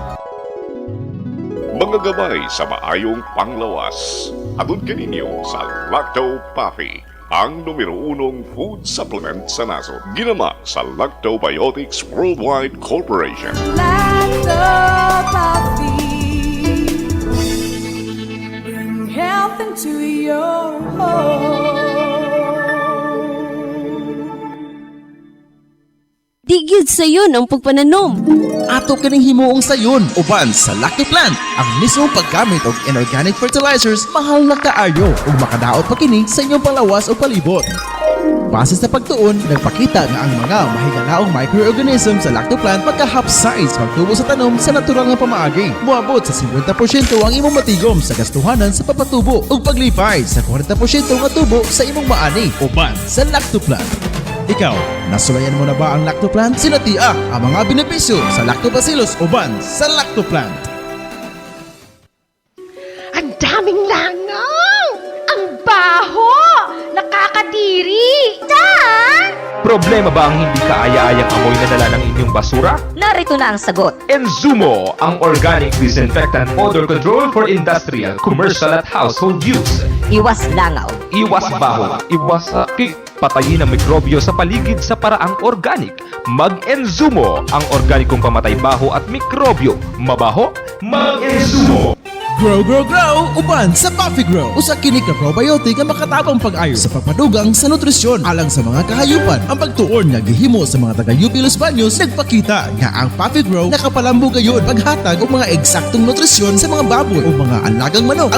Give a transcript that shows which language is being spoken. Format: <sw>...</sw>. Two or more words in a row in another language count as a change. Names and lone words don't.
<ceb>Mga gabay sa maayong panglawas. Adun kaninyo sa Lacto-Puffy, ang numero 1 food supplement sa nasod. Ginama sa Lactobiotics Worldwide Corporation. Lacto-Puffy.</ceb> <en>Bring health into your home.</en> <ceb>Digid sayon ang pagpananom. Ato kining himuong sayon uban sa Lucky Plant. Ang mismong paggamit og inorganic fertilizers mahal na kaayo ug makadaot pa kini sa inyong palawas o palibot. Base sa pagtuon, nagpakita nga ang mga mahigalaong microorganism sa lactoplant magka-half-size pagtubo sa tanom sa natural nga pamaagi. Muabot sa 50% ang imong matigom sa gastuhanan sa papatubo ug paglipay sa 40% nga tubo sa imong maani uban sa lactoplant. Ikaw, nasulayan mo na ba ang lactoplant? Sinatiak ang mga benepisyo sa lactobacillus uban sa lactoplant.</ceb> <tl>Ang daming langaw! Ang baho! Nakakadiri! Dan! Problema ba ang hindi kaaya-ayang amoy na dala ng inyong basura? Narito na ang sagot. Enzumo, ang</tl> <en>organic disinfectant odor control for industrial, commercial at household use.</en> <tl>Iwas langaw. Iwas baho, iwas sakit. Patayin ang mikrobyo sa paligid sa paraang organic. Mag-Enzumo, ang organikong pamatay baho at mikrobyo. Mabaho? Mag-Enzumo!</tl> <en>Grow, grow, grow!</en> <ceb>Uban sa Puffy Grow! Usa kini ka probiotic ang makatabang pag-ayo sa pagpadugang sa nutrisyon alang sa mga kahayupan. Ang pagtuon nga gihimo sa mga taga-UP Los Baños nagpakita nga ang Puffy Grow nakapalambo gayon paghatag og mga eksaktong nutrisyon sa mga baboy o mga alagang manok.</ceb>